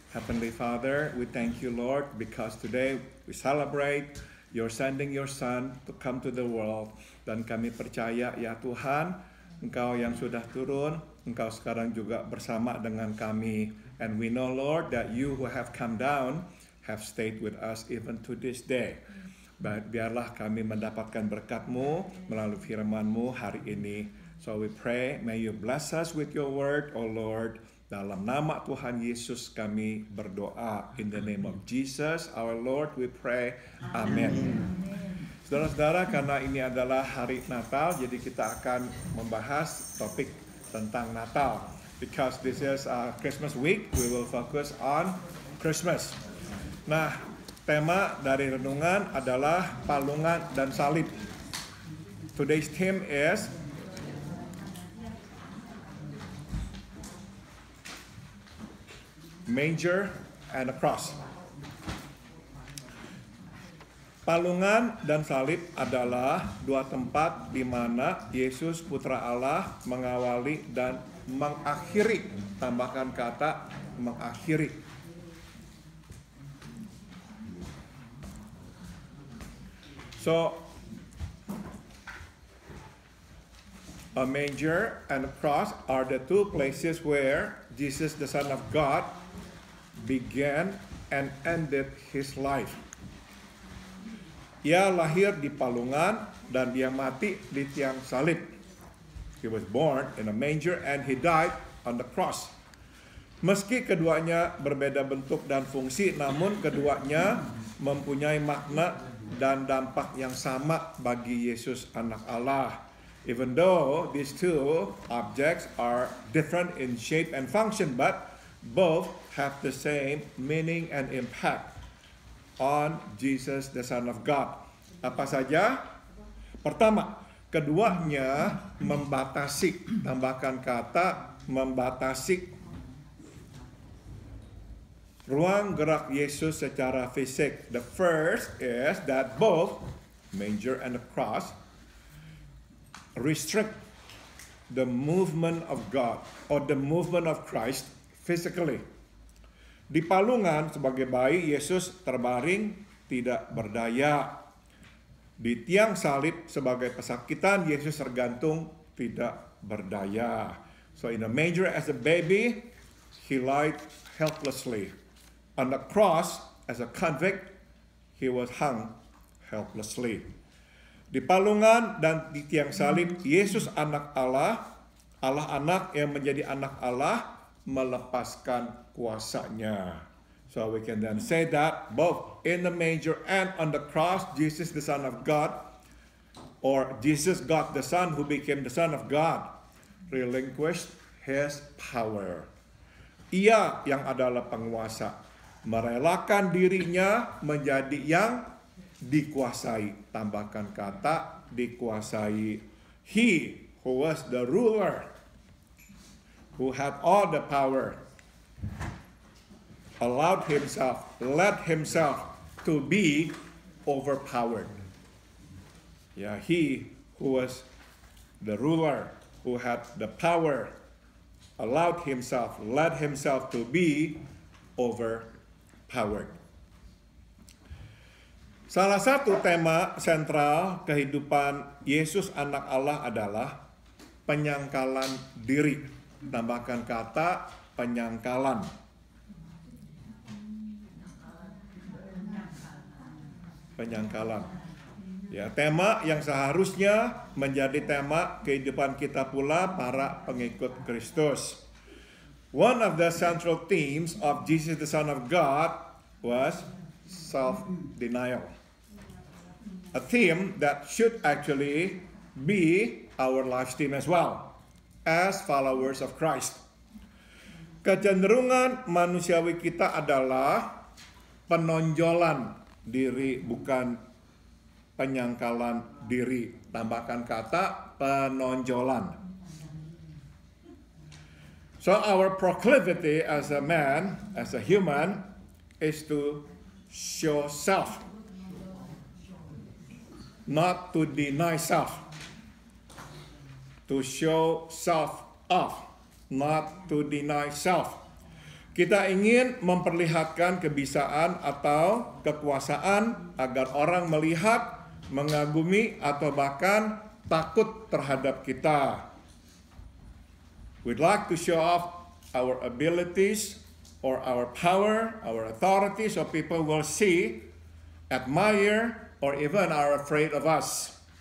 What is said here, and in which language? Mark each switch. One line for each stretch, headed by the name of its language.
English: Heavenly Father, we thank you, Lord, because today we celebrate your sending your Son to come to the world.
Indonesian: Dan kami percaya, ya Tuhan, Engkau yang sudah turun, Engkau sekarang juga bersama dengan kami.
English: And we know, Lord, that you who have come down have stayed with us even to this day.
Indonesian: Biarlah kami mendapatkan berkat-Mu melalui firman-Mu hari ini.
English: So we pray, may you bless us with your word, O Lord.
Indonesian: Dalam nama Tuhan Yesus kami berdoa.
English: In the name of Jesus, our Lord, we pray. Amen.
Indonesian: Saudara-saudara, karena ini adalah hari Natal, jadi kita akan membahas topik tentang Natal.
English: Because this is Christmas week, we will focus on Christmas.
Indonesian: Nah, tema dari renungan adalah palungan dan salib.
English: Today's theme is manger and a cross.
Indonesian: Palungan dan salib adalah dua tempat di mana Yesus Putra Allah mengawali dan mengakhiri, tambahkan kata mengakhiri.
English: So, a manger and a cross are the two places where Jesus, the Son of God, began and ended his life.
Indonesian: Ia lahir di palungan dan dia mati di tiang salib.
English: He was born in a manger and he died on the cross.
Indonesian: Meski keduanya berbeda bentuk dan fungsi, namun keduanya mempunyai makna dan dampak yang sama bagi Yesus anak Allah.
English: Even though these two objects are different in shape and function, but both have the same meaning and impact on Jesus, the Son of God.
Indonesian: Apa saja? Pertama, keduanya membatasi, tambahkan kata membatasi ruang gerak Yesus secara fisik.
English: The first is that both manger and the cross restrict the movement of God or the movement of Christ physically.
Indonesian: Di palungan sebagai bayi, Yesus terbaring tidak berdaya. Di tiang salib sebagai pesakitan, Yesus tergantung tidak berdaya.
English: So in the manger as a baby, he lied helplessly. On the cross as a convict, he was hung helplessly.
Indonesian: Di palungan dan di tiang salib, Yesus anak Allah, Allah anak yang menjadi anak Allah, melepaskan kuasanya.
English: So we can then say that both in the manger and on the cross, Jesus the Son of God, or Jesus God the Son who became the Son of God, relinquished his power.
Indonesian: Ia yang adalah penguasa, merelakan dirinya menjadi yang dikuasai. Tambahkan kata dikuasai.
English: He who was the ruler, who had all the power, allowed himself, let himself to be overpowered. Yeah, he who was the ruler, who had the power, allowed himself, let himself to be overpowered.
Indonesian: Salah satu tema sentral kehidupan Yesus anak Allah adalah penyangkalan diri. Tambahkan kata penyangkalan. Penyangkalan. Ya, tema yang seharusnya menjadi tema kehidupan kita pula para pengikut Kristus.
English: One of the central themes of Jesus the Son of God was self-denial. A theme that should actually be our life theme as well, as followers of Christ.
Indonesian: Kecenderungan manusiawi kita adalah penonjolan diri, bukan penyangkalan diri. Tambahkan kata penonjolan.
English: So our proclivity as a man, as a human, is to show self, not to deny self. To show self off, not to deny self.
Indonesian: Kita ingin memperlihatkan kebisaan atau kekuasaan agar orang melihat, mengagumi, atau bahkan takut terhadap kita.
English: We'd like to show off our abilities or our power, our authority, so people will see, admire, or even are afraid of us.